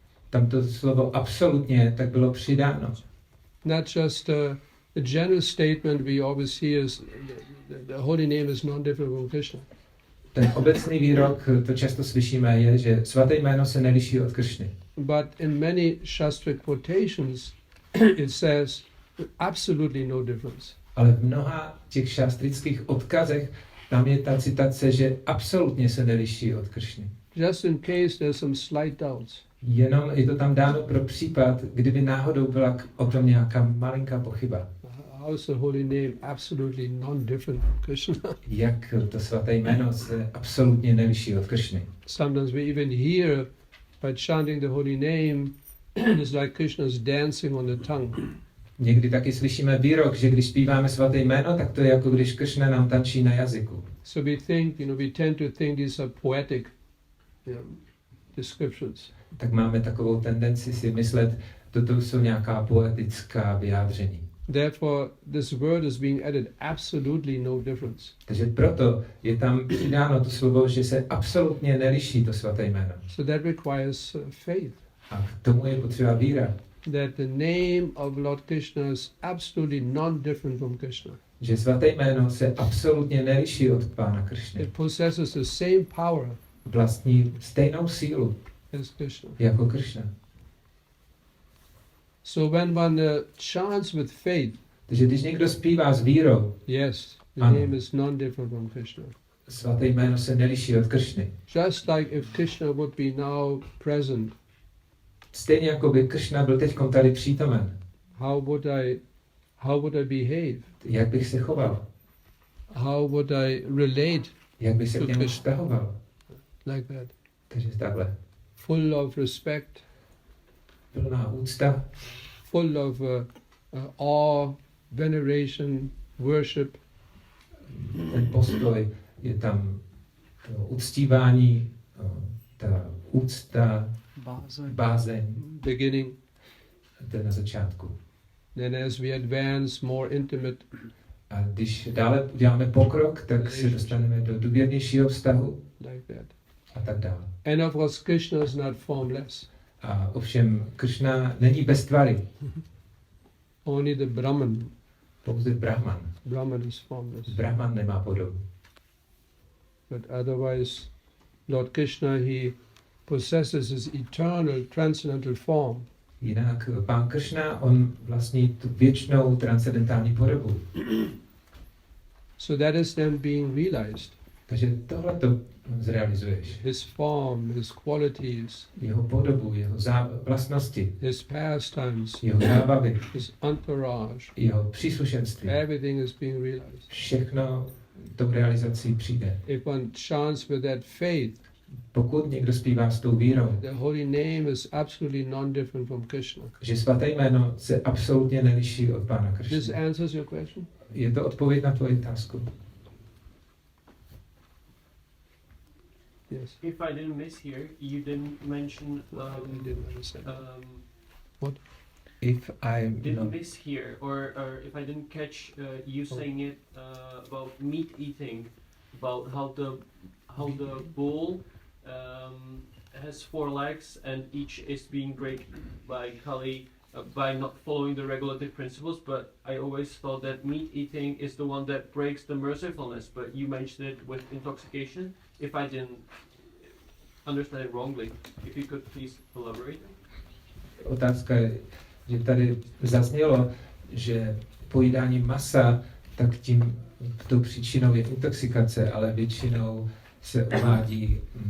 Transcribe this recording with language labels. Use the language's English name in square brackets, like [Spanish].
[Czech] Tam to slovo absolutně tak bylo přidáno. [English] Not just a general statement we always hear is the holy name is not different from Krishna. [Czech] Ten obecný výrok, to často slyšíme, je, že svaté jméno se neliší od Krishny. [English] But in many Shastric quotations it says absolutely no difference. [Czech] Ale v mnoha těch šastrických odkazech tam je ta citace, že absolutně se neliší od Krishny. [English] just in case there's some slight doubts. [Czech] Jenom je to tam dáno pro případ, kdyby náhodou byla o tom nějaká malinká pochyba. [English] How is the holy name absolutely non-different from Krishna? [Czech] Jak to svaté jméno se absolutně neliší od Krišny. [English] Sometimes we even hear by chanting the holy name, it's like Krishna's dancing on the tongue. [Czech] Někdy taky slyšíme výrok, že když zpíváme svaté jméno, tak to je jako když Krišna nám tančí na jazyku. [English] So we think, we tend to think these are poetic descriptions. [Czech] Tak máme takovou tendenci si myslet, toto jsou nějaká poetická vyjádření. [English] Therefore, this word is being added absolutely no difference. [Czech] Takže proto je tam přidáno to slovo, že se absolutně neliší to svaté jméno. [English] So that requires faith. [Czech] A k tomu je potřeba víra. [English] That the name of Lord Krishna is absolutely non-different from Krishna. [Czech] Že svaté jméno se absolutně neliší od Pána Krišny. [English] It possesses the same power [Czech] Vlastní stejnou sílu [English] as Krishna. [Czech] jako Krišna. [English] So when one chants with faith, [Czech] Takže když někdo zpívá s vírou, [English] yes, the [Czech] Ano. [English] name is non-different from Krishna. [Czech] svaté jméno se neliší od Krišny. [English] Just like if Krishna would be now present, [Czech] Stejně jako by Krišna byl teď tady přítomen. [English] how would I behave? [Czech] Jak bych se choval? [English] How would I relate [Czech] Jak bych se [English] To [Czech] k němu [English] Krishna. [Czech] vztahoval? [English] like that? [Czech] Takže takhle. [English] Full of respect, [Czech] Plná úcta, [English] full of awe, veneration, worship. [Czech] ten postoj, je tam to uctívání, ta úcta, bázeň, [English] Beginning, [Czech] to je na začátku. [English] then as we advance, more intimate, [Czech] A když dále uděláme pokrok, tak se dostaneme do důvěrnějšího vztahu [English] like that. [Czech] a tak dále. [English] And of course, Krishna is not formless. [Czech] A ovšem Krišna není bez tvary, [English] Only the Brahman. [Czech] pouze Brahman. [English] Brahman is formless. [Czech] Brahman nemá podobu. [English] But otherwise, Lord Krishna, he possesses his eternal transcendental form. [Czech] Jinak Pán Krišna, on vlastní tu věčnou transcendentální podobu. [English] So that is then being realized. [Czech] Takže tohle to zrealizuješ. [English] His form, his qualities, [Czech] Jeho podobu, jeho vlastnosti, [English] his pastimes, [Czech] jeho zábavy, [English] his entourage, [Czech] jeho příslušenství. [English] everything is being realized. [Czech] Všechno tou realizací přijde. [English] If one chants with that faith, [Czech] Pokud někdo zpívá s tou vírou, [English] the holy name is absolutely non-different from Krishna. [Czech] že svaté jméno se absolutně neliší od Pána [English] This [Czech] Krišny. [English] answers your question? [Czech] Je to odpověď na tvoji otázku? [English] Yes. If I didn't miss here, you didn't mention. I didn't understand. If I Didn't miss here, or if I didn't catch you saying it about meat eating, about how the bull has 4 legs and each is being break by Kali by not following the regulative principles, but I always thought that meat eating is the one that breaks the mercifulness, but you mentioned it with intoxication. If I didn't understand it wrongly, if you could please elaborate. [Czech] Otázka je, že tady zaznělo, že pojídání masa, tak tím tou příčinou je intoxikace, ale většinou se uvádí...